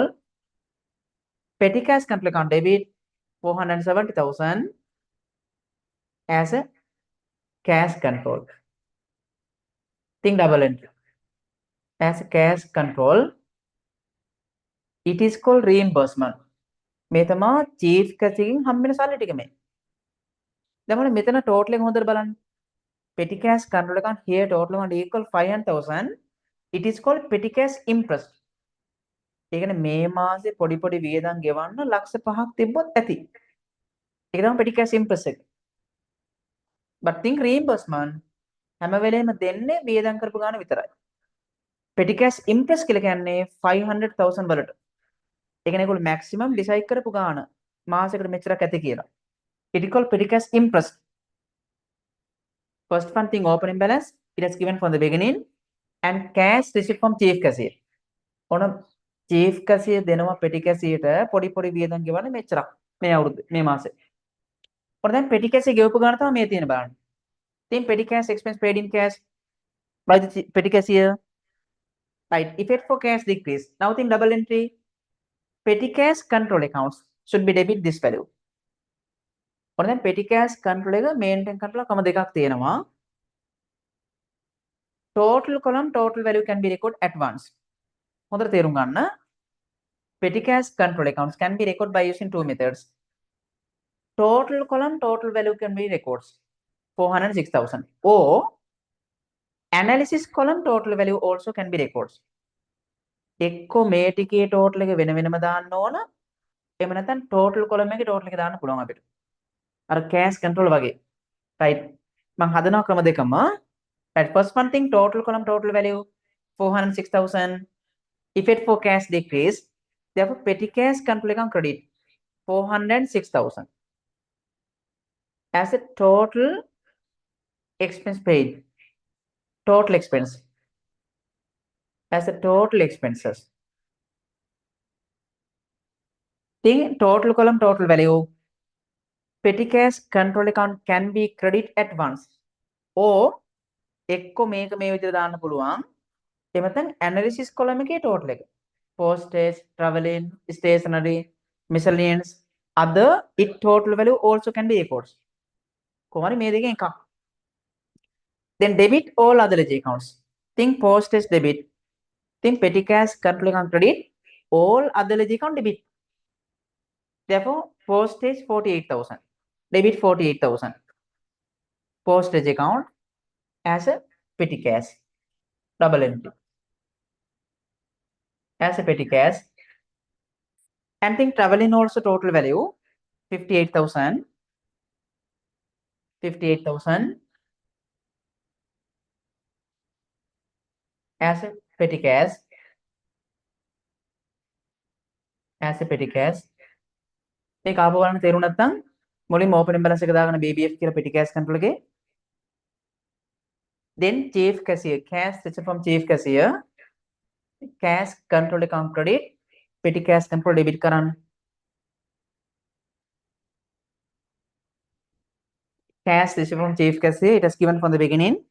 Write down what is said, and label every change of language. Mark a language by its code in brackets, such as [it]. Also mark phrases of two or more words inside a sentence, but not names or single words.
[en] Petty cash control account debit 470,000 as a cash control. Think double entry. As a cash control. It is called reimbursement. [si] මේ තමා [en] chief cashier [si] හම්බෙන සල්ලි ටික මේ. දැන් මෙතන total එක හොඳට බලන්න. [en] Petty cash control account here total amount equal 500,000. It is called petty cash interest. [si] ඒ කියන්නේ මේ මාසේ පොඩි වියදම් ගෙවන්න ලක්ෂ 5ක් තිබ්බොත් ඇති. ඒක තමයි [en] petty cash impress [si] එක. [en] but think reimbursement [si] හැම වෙලේම දෙන්නේ වියදම් කරපු ගාන විතරයි. [en] petty cash impress [si] කියලා කියන්නේ 500,000 වලට. ඒ කියන්නේ ඒගොල්ලෝ [en] maximum decide [si] කරපු ගාන මාසෙකට මෙච්චරක් ඇති කියලා. [en] it is called petty cash impress. First one thing opening balance it is given from the beginning and cash received from chief cashier. [si] ඔන [en] chief cashier [si] දෙනවා [en] petty cashier [si] ට පොඩි වියදම් ගෙවන්නේ මෙච්චරක් මේ අවුරුද්ද මේ මාසේ. ඔන්න දැන් [en] petty cashier [si] ගෙවපු ගාන තමයි මේ තියෙන බලන්න. [en] ඉතින් petty cash expense paid in cash by the petty cashier. Right, effect for cash decrease. Now think double entry. Petty cash control accounts should be debit this value. [si] ඔන්න දැන් [en] petty cash control [si] එක [en] maintain control [si] කම දෙකක් තියෙනවා. [en] Total column total value can be recorded at once. [si] හොඳට තේරුම් ගන්න. [en] Petty cash control accounts can be recorded by using two methods. Total column total value can be recorded 406,000 or analysis column total value also can be recorded. [si] එක්කෝ මේ ටිකේ total එක වෙන වෙනම දාන්න ඕන. එහෙම නැත්නම් [en] total column [si] එකේ total එක දාන්න පුළුවන් අපිට. අර [en] cash control [si] වගේ. right. මම හදනවා ක්‍රම දෙකම. [en] right, first one thing total column total value 406,000. Effect for cash decrease. Therefore petty cash control account credit 406,000 as a total expense paid. Total expense as a total expenses. Think total column total value. Petty cash control account can be credit at once or [si] එක්කෝ මේක මේ විදිහට දාන්න පුළුවන්. එහෙම නැත්නම් [en] analysis column [si] එකේ total එක. [en] Postage, traveling, stationery, miscellaneous, other it total value also can be recorded. [si] කොහොමද මේ දෙකෙන් එකක්. [en] Then debit all other ledger accounts. Think postage debit. Think petty cash control account credit. All other ledger account debit. Therefore postage 48,000. Debit 48,000. Postage account as a petty cash. Double entry. As a petty cash. And think traveling also total value 58,000. 58,000 as a petty cash. As a petty cash. [si] මේක ආපහු බලන්න තේරුම් නැත්නම් මුලින්ම [en] opening balance [si] එක දාගෙන BBF කියලා [en] petty cash control [si] එකේ. [en] Then chief cashier cash received from chief cashier cash control account credit petty cash control debit කරන්න. Cash received from chief cashier it is given from the beginning.